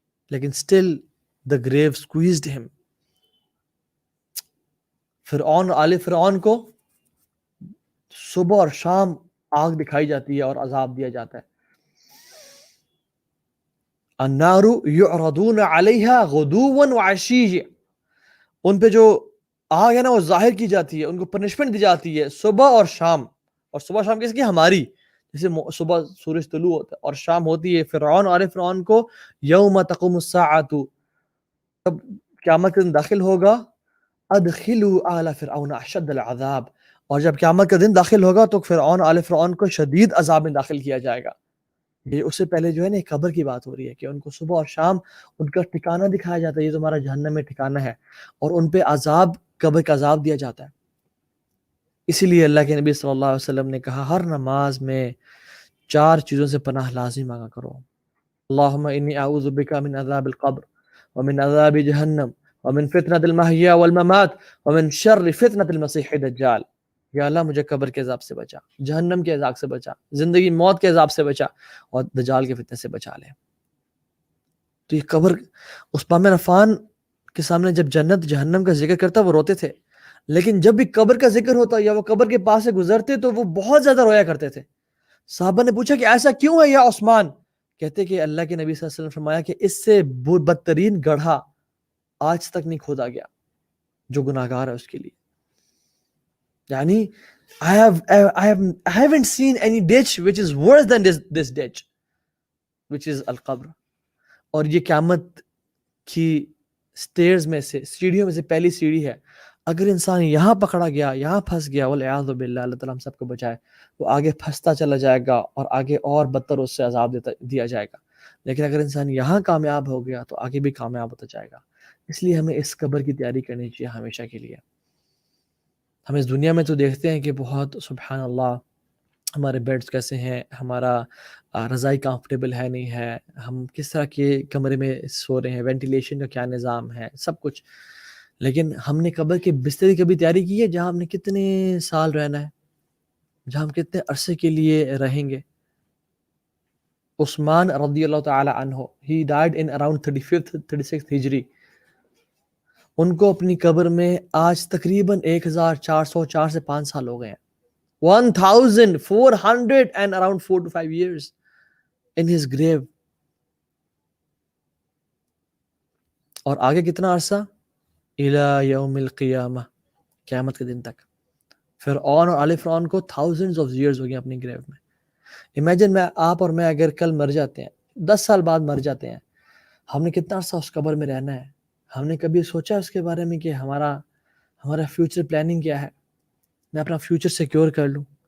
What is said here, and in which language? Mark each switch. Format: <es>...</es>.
<en>لیکن still the grave squeezed him.</en> <ur>فرعون اور آل فرعون کو صبح اور شام آگ دکھائی جاتی ہے اور عذاب دیا جاتا ہے.</ur> <ar>النار یعرضون علیہا غدوا وعشیہ،</ar> <ur>ان پہ جو آگ ہے نا وہ ظاہر کی جاتی ہے، ان کو پنشمنٹ دی جاتی ہے صبح اور شام. اور صبح شام کس کی؟ ہماری. جیسے صبح سورج طلوع ہوتا ہے اور شام ہوتی ہے فرعون اور فرعون کو</ur> <ar>یوم تقوم الساعۃ،</ar> <ur>جب قیامت کا دن داخل ہوگا،</ur> <ar>ادخلوا آل فرعون اشد العذاب،</ar> <ur>اور جب قیامت کا دن داخل ہوگا تو فرعون آل فرعون کو شدید عذاب میں داخل کیا جائے گا. یہ اس سے پہلے جو ہے نا قبر کی بات ہو رہی ہے کہ ان کو صبح اور شام ان کا ٹھکانہ دکھایا جاتا ہے، یہ تمہارا جہنم میں ٹھکانہ ہے، اور ان پہ عذاب، قبر کا عذاب دیا جاتا ہے. اسی لیے اللہ کے نبی صلی اللہ علیہ وسلم نے کہا ہر نماز میں 4 چیزوں سے پناہ لازم مانگا کرو.</ur> <ar>اللہم انی اعوذ بک من عذاب القبر ومن عذاب جہنم ومن فتنة المحیا والممات ومن شر فتنة المسیح الدجال.</ar> <ur>یا اللہ مجھے قبر کے عذاب سے بچا، جہنم کے عذاب سے بچا، زندگی موت کے عذاب سے بچا، اور دجال کے فتنے سے بچا لے. تو یہ قبر، عثمان بن عفان کے سامنے جب جنت جہنم کا ذکر کرتا وہ روتے تھے، لیکن جب بھی قبر کا ذکر ہوتا یا وہ قبر کے پاس سے گزرتے تو وہ بہت زیادہ رویا کرتے تھے. صحابہ نے پوچھا کہ ایسا کیوں ہے یا عثمان؟ کہتے کہ اللہ کے نبی صلی اللہ علیہ وسلم نے فرمایا کہ اس سے بدترین گڑھا آج تک نہیں کھودا گیا جو گناہگار ہے اس کے لیے.</ur> <en>یعنی I haven't seen any ditch which is worse than this ditch which is القبر.</en> <ur>اور یہ قیامت کی سٹیئرز میں سے، سیڑھیوں میں سے پہلی سیڑھی ہے. اگر انسان یہاں پکڑا گیا، یہاں پھنس گیا، والعیاذ باللہ، اللہ تعالیٰ ہم سب کو بچائے، وہ آگے پھنستا چلا جائے گا اور آگے اور بدتر اس سے عذاب دیا جائے گا. لیکن اگر انسان یہاں کامیاب ہو گیا تو آگے بھی کامیاب ہوتا جائے گا. اس لیے ہمیں اس قبر کی تیاری کرنی چاہیے ہمیشہ کے لیے. ہم اس دنیا میں تو دیکھتے ہیں کہ بہت سبحان اللہ ہمارے بیڈز کیسے ہیں، ہمارا رضائی کمفرٹیبل ہے نہیں ہے، ہم کس طرح کے کمرے میں سو رہے ہیں، وینٹیلیشن کا کیا نظام ہے، سب کچھ. لیکن ہم نے قبر کے بستر کی کبھی تیاری کی ہے جہاں ہم نے کتنے سال رہنا ہے، جہاں ہم کتنے عرصے کے لیے رہیں گے؟ عثمان رضی اللہ تعالی عنہ،</ur> <en>he died in around 35th 36th</en> <ur>ہجری. ان کو اپنی قبر میں آج تقریباً 1404 سے 5 سال ہو گئے ہیں.</ur> <en>1400 and around 4 to 5 years in his grave.</en> <ur>اور آگے کتنا عرصہ؟</ur> <ar>الى یوم القیامہ،</ar> <ur>قیامت کے دن تک. فرعون اور آل فرعون کو</ur> <en>thousands of years</en> <ur>ہو گئے اپنی گریو میں. امیجن آپ اور میں اگر کل مر جاتے ہیں، 10 سال بعد مر جاتے ہیں، ہم نے کتنا عرصہ اس قبر میں رہنا ہے؟ ہم نے کبھی سوچا اس کے بارے میں کہ ہمارا فیوچر پلاننگ کیا ہے؟ میں اپنا فیوچر سیکیور کر لوں.</ur>